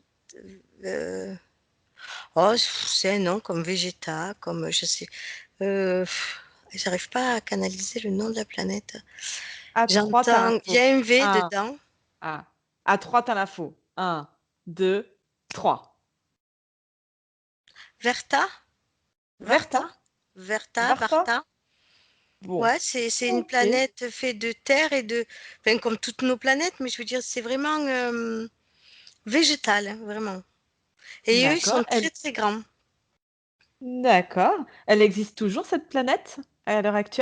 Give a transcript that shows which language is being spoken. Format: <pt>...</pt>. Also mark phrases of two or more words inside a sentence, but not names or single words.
<fr>euh, Oh, c'est un nom comme Vegeta, comme je sais. J'arrive pas à canaliser le nom de la planète. À 3, t'as J'entends. Il y l'info. a un V 1, dedans. ah. À 3, t'as l'info. 1, 2, 3. Verta? Varta? Verta? Verta, Varta? Varta. Bon. Ouais, c'est une Ok. planète faite de terre et de. Enfin, comme toutes nos planètes, mais je veux dire, c'est vraiment végétal, hein, vraiment. Et eux, ils D'accord. sont très, très grands. D'accord. Elle existe toujours, cette planète, à l'heure actuelle?</fr>